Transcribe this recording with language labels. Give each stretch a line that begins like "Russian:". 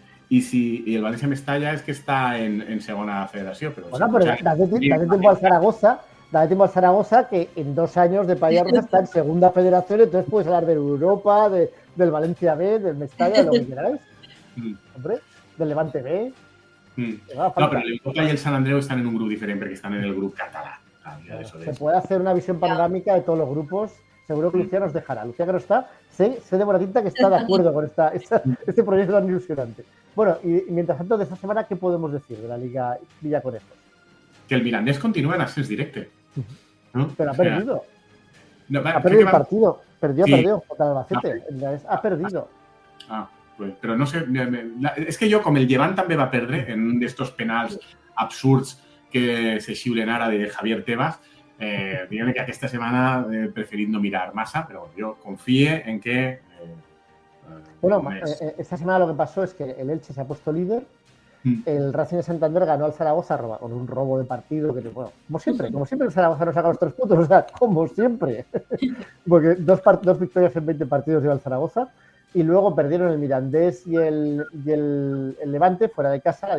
Spanish: Y el Valencia Mestalla es que está en segunda federación. Pero bueno, pero date tiempo al Zaragoza, que en 2 años de Paella Rusa está en segunda federación, entonces puedes hablar de Europa, del Valencia B, del Mestalla, de lo que queráis. Hombre. del Levante B.
Catalan: No, però l'Europa i el Sant Andreu estan en un grup diferent perquè estan en el grup català.
Spanish: Se puede hacer una visión panorámica de todos los grupos. Seguro que Lucía nos dejará. Lucía que no está, sé de buena tinta que está de acuerdo con este proyecto tan ilusionante. Bueno, y mientras tanto, de esta semana, ¿qué podemos decir de la Liga Villaconejos?
Catalan: Que el Mirandés continúa en ascens directe.
Spanish: ¿No? Pero ha perdido. No, ha perdido el partido. Perdió contra el Albacete. Ha perdido.
Catalan: Pues, però no sé... És que jo, com el Llevant també va perdre en un d'estos penals absurds que se xiulen ara de Javier Tebas, diguem que aquesta setmana he preferit no mirar massa, però jo confíe en que...
Spanish: Bueno, esta semana lo que pasó es que el Elche se ha puesto líder, el Racing de Santander ganó al Zaragoza con un robo de partido, que bueno, como siempre el Zaragoza nos saca los 3 puntos, o sea, como siempre, porque dos victorias en 20 partidos lleva el Zaragoza, y luego perdieron el Mirandés y el Levante fuera de casa.